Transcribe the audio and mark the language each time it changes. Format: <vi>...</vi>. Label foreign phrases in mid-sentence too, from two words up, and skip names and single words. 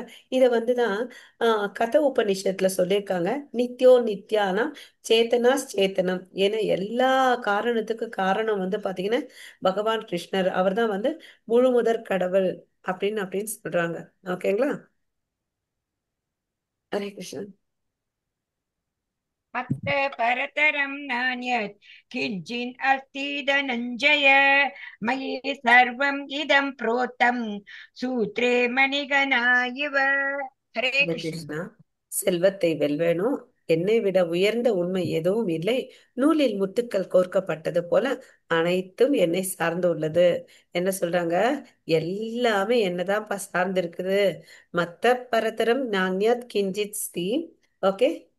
<ta>இத வந்துதான் கத உபநிஷத்துல சொல்லியிருக்காங்க.</ta> <sa>नित्यो नित्यानां चेतनः चेतनानाम्.</sa> <ta>ஏன்னா எல்லா காரணத்துக்கு காரணம் வந்து பாத்தீங்கன்னா பகவான் கிருஷ்ணர். அவர்தான் வந்து முழு முதற் கடவுள் அப்படின்னு சொல்றாங்க. ஓகேங்களா?</ta> <sa>हरे कृष्ण. मत्त परतरं नान्यत् किञ्चिन् अस्ति धनञ्जय। मयि सर्वम् इदं प्रोतं सूत्रे मणिगणा इव। हरे ஹரே कृष्ण। கிருஷ்ணா.</sa> <ta>செல்வத்தை வெல்வேனோ, என்னை விட உயர்ந்த உண்மை எதுவும் இல்லை. நூலில் முத்துக்கள் கோர்க்கப்பட்டது போல அனைத்தும் என்னை சார்ந்து உள்ளது. என்ன சொல்றாங்க? எல்லாமே என்னதான் சார்ந்து இருக்குது.</ta> <sa>मत्त परतरं नान्यत् किञ्चित् श्री. ஓகே.</sa>